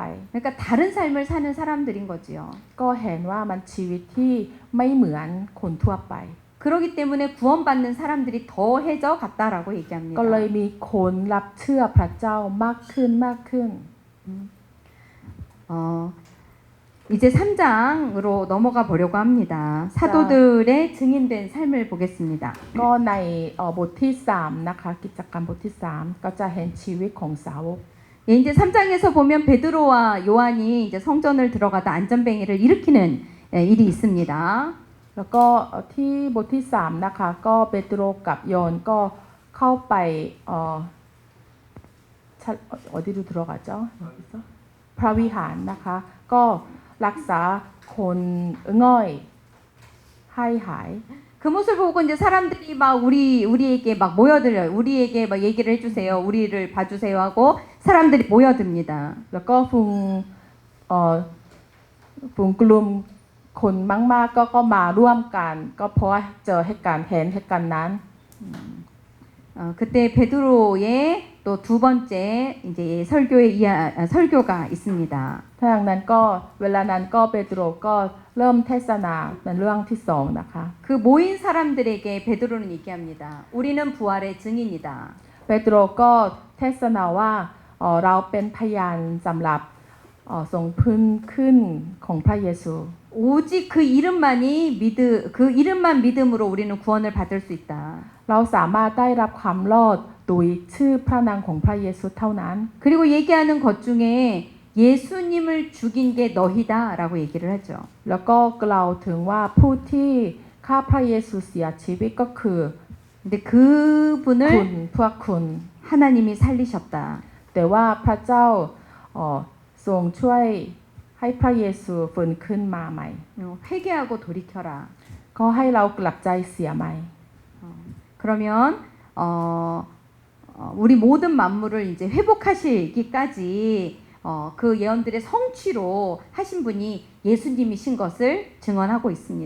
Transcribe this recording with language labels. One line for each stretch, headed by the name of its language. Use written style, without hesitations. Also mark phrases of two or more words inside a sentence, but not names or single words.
Korean: 그러니까 다른 삶을 사는 사람들인 거지요.
Thai: ก็เห็นว่ามันชีวิตที่ไม่เหมือนคนทั่วไป
Korean: 그렇기 때문에 구원받는 사람들이 더해져 갔다라고
Thai: ก็
Korean: 얘기합니다.
Thai: เลยมีคนรับเชื่อพระเจ้ามากขึ้น
Korean: 이제 3장으로 넘어가 보려고 합니다. 사도들의 증인된 삶을 보겠습니다.
Thai: ก็ในบทที่3นะคะกิจกรรมบทที่3ก็จะเห็นชีวิตของสาวก
Korean: 예, 이제 3장에서 보면 베드로와 요한이 이제 성전을 들어가다 안전뱅이를 일으키는 일이 있습니다.
Thai: แล้วก็ที่บทที่3นะคะก็เปโตรกับโยนก็เข้าไป
Korean: 어디로 들어가죠?
Thai: พระวิหารนะคะก็รักษาคนง่อยให้หาย
Korean: 그 모습을 보고 이제 사람들이 막 우리에게 막 모여들어요. 우리에게 막 얘기를 해주세요. 우리를 봐주세요 하고 사람들이 모여듭니다.
Thai: แล้วก็ฝูงกลุ่มคนมากๆก็มาร่วมกันก็เพราะเจอเหตุการณ์เห็นเหตุการณ์นั้น
Korean: 그때 베드로의 또 두 번째 이제 설교가 있습니다.
Thai: ถ้าอย่างนั้นก็เวลานั้นก็เปโตรก็เริ่มเทศนาเป็นเรื่องที่2นะคะ
Korean: 그 모인 사람들에게 베드로는 얘기합니다. 우리는 부활의 증인이다.
Thai: เปโตรก็เทศนาว่าเราเป็นพยานสำหรับทรงพื้นขึ้นของพระเยซู
Korean: 오직 그 이름만 믿음으로 우리는 구원을 받을 수 있다.
Thai: เราสามารถได้รับความรอดโดยชื่อพระนามของพระเยซูเท่านั้น
Korean: 그리고 얘기하는 것 중에 예수님을 죽인 게 너희다라고 얘기를 하죠.
Thai: แล้วก็กล่าวถึงว่าผู้ที่ฆ่าพระเยซูเสียชีวิตก็คือ
Korean: 근데
Thai: คุ
Korean: 그분을
Thai: ณพวกคุณ
Korean: 하나님이 살리셨다.
Thai: แต่ว่าพระเจ้าทรงช่วยให้พระเยซูฟื้นขึ้นมาใหม่
Korean: 회개하고 돌이켜라.
Thai: ก็ให้เรากลับใจเสียใหม่
Korean: 그러면 우리 모든 만물을 이제 회복하시기까지 그 예언들의 성취로 하신 분이 예수님이신 것을 증언하고 있습니다.